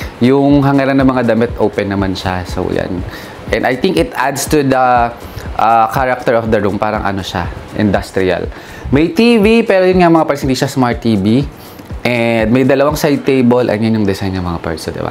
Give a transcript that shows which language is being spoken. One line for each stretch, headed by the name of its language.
Filipino: Yung hangaran ng mga damit, open naman siya. So, yan.
English: And I think it adds to the character of the room.
Filipino: Parang ano siya, industrial. May TV, pero yun nga mga parts, hindi siya smart TV. And may dalawang side table. Ayan yung design ng mga parts. So, diba?